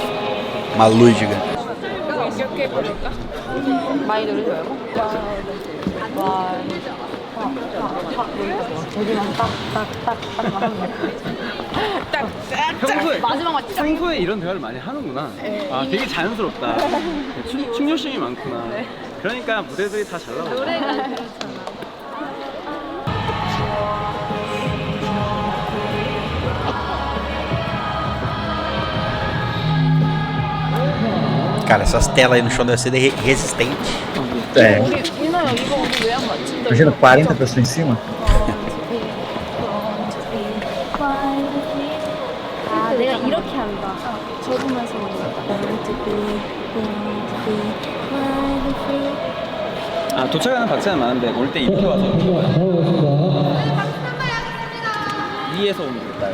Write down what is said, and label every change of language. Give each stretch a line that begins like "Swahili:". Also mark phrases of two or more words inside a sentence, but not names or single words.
Portuguese: Uma luz gigante.
Korean: 많이 누르지 말고. 와. 여기만 딱딱딱딱 평소에 마지막만 딱. 평소에 이런 대화를 많이 하는구나. 아 되게 자연스럽다. 충녀심이 많구나. 그러니까 무대들이 다 잘 나와. 노래가 그렇잖아.
Portuguese: Cara, essas telas aí no chão devem ser resistentes. É.
Korean: 민호야 이거 우리 왜 안 맞지?
Portuguese: Imagina 40 pessoas em cima.
Korean: 아, 내가 이렇게 한다. 적으면서. 아 도착하는 박자는 많은데 올 때 이렇게 와서 위에서 오면 될까요?